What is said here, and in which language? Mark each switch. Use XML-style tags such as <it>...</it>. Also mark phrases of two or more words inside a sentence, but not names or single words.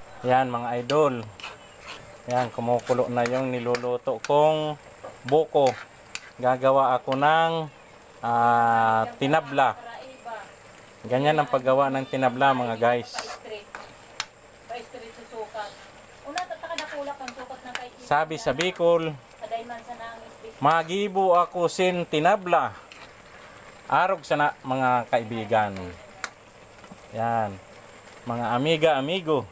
<tl>Yan mga idol. Yan, kumukulo na yung niluluto kong buko. Gagawa ako ng tinabla. Ganyan ang paggawa ng tinabla mga guys.</tl> <bik>Sabi sa Bicol, magibo ako sin tinabla. Arog sana mga kaibigan.</bik> <tl>Yan. Mga amiga, amigo.</tl>